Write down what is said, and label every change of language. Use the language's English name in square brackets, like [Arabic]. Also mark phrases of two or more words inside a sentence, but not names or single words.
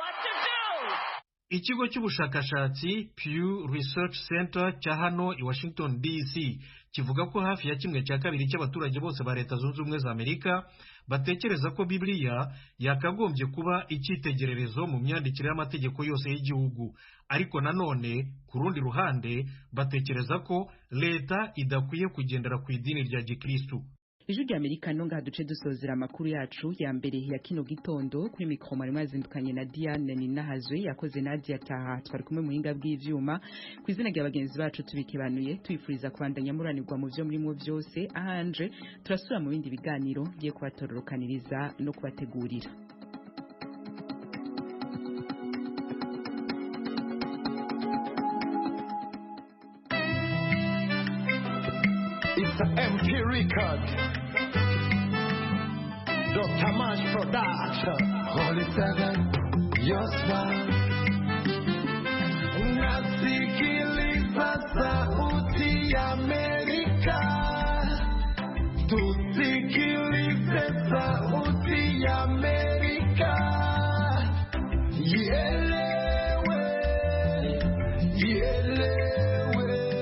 [Kinyarwanda] Ikigo cy'ubushakashatsi Pew Research Center cya hano i Washington DC kivuga ko hafi ya 1/2 cy'abaturage bose ba Leta Zunze Ubumwe za Amerika batekereza ko Bibiliya yakagombye kuba icyitegererezo mu myandikire y'amategeko yose y'igihugu, ariko nanone ku rundi ruhande batekereza ko leta idakwiye kugendera ku idini rya Gikristu. [Rundi] Ijwi rya Amerika nonga duce dusozera amakuru yacu ya mbere ya kino gitondo. Kuri mikro mwari mwazindukanye na Diane Ninahazwe, yakoze Nadia Taha, twari kumwe muhinga bw'ivyuma. Ku izina rya bagenzi bacu tubikibanuye twifuriza kubandanya muranirwa mu byo murimo byose. Ahanje turasura mu bindi biganiro giye kubatororokaniriza no kubategurira. [English] It's an MP record. Dr. Mash Production. Holy Seven, your smile. [Swahili] Nasikiliza sauti ya Amerika. Tusikilize sauti ya Amerika. Ielewe, ielewe.